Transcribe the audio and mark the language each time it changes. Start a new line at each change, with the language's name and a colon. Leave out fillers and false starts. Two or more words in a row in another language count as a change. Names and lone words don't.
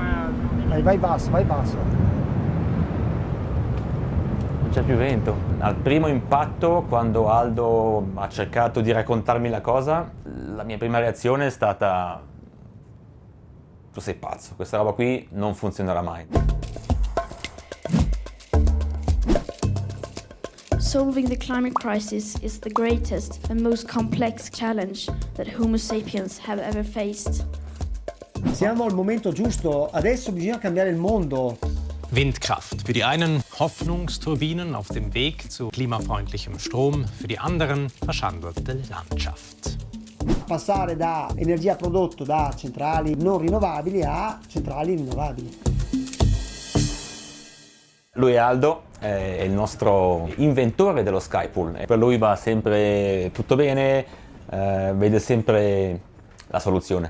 Italian: Vai basso, vai basso. Non c'è più vento. Al primo impatto, quando Aldo ha cercato di raccontarmi la cosa, la mia prima reazione è stata: tu sei pazzo, questa roba qui non funzionerà mai.
English: Solving the climate crisis is the greatest and most complex challenge that Homo sapiens have ever faced.
Italian: Siamo al momento giusto, adesso bisogna cambiare il mondo.
German: Windkraft. Für die einen Hoffnungsturbinen auf dem Weg zu klimafreundlichem Strom, für die anderen verschandelte Landschaft.
Italian: Passare da energia prodotta da centrali non rinnovabili a centrali rinnovabili. Lui è Aldo, è il nostro inventore dello Skypool. Per lui va sempre tutto bene, vede sempre la soluzione.